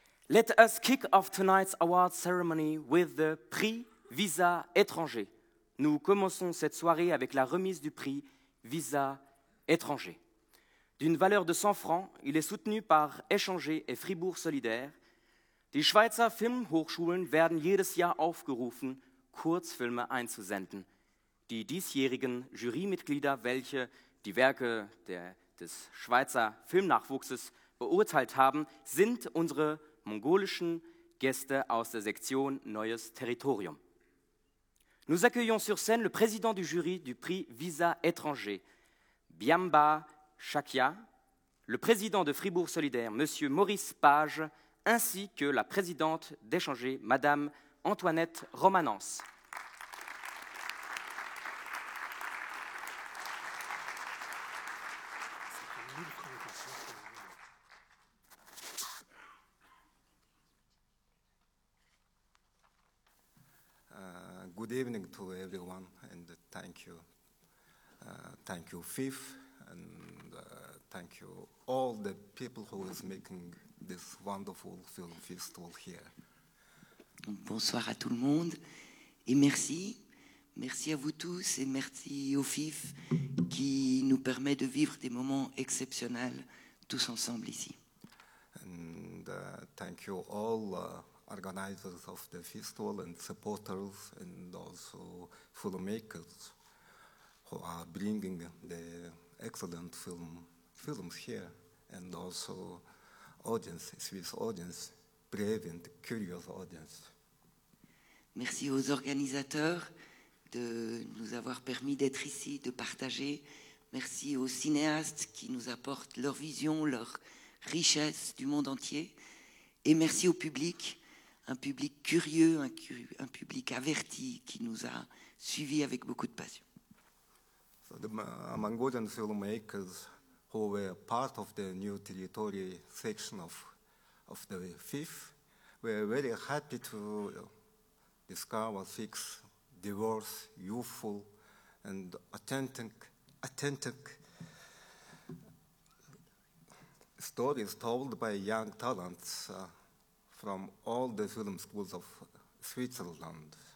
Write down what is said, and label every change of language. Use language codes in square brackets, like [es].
[en] Let us kick off tonight's award ceremony with the prix Visa étranger. [fr] Nous commençons cette soirée avec la remise du prix Visa étranger. D'une valeur de 100 francs, il est soutenu par Échanger et Fribourg Solidaire. [de] Die Schweizer Filmhochschulen werden jedes Jahr aufgerufen, Kurzfilme einzusenden. Die diesjährigen Jurymitglieder, welche die Werke des Schweizer Filmnachwuchses beurteilt haben, sind unsere mongolischen Gäste aus der Sektion Neues Territorium. [fr] Nous accueillons sur scène le président du jury du prix Visa étranger, Biamba Chakia, le président de Fribourg Solidaire, M. Maurice Page, ainsi que la présidente d'Échanger, Mme Antoinette Romanence. [en] Good evening to everyone, and thank you. Thank you, FIF, and thank you all the people who is making this wonderful film festival here. [fr] Bonsoir à tout le monde et merci. Merci à vous tous et merci au FIF qui nous permet de vivre des moments exceptionnels tous ensemble ici. [en] And thank you all organizers of the festival and supporters and also filmmakers who are bringing the excellent films here. And also audience, Swiss audience, brave and curious audience. [fr] Merci aux organisateurs de nous avoir permis d'être ici, de partager. Merci aux cinéastes qui nous apportent leur vision, leur richesse du monde entier. Et merci au public, un public curieux, un public averti qui nous a suivis avec beaucoup de passion. [en] So the Mongolian filmmakers who were part of the New Territory section of the FIF were very happy to discover 6 diverse, youthful, and authentic stories told by young talents from all the film schools of Switzerland.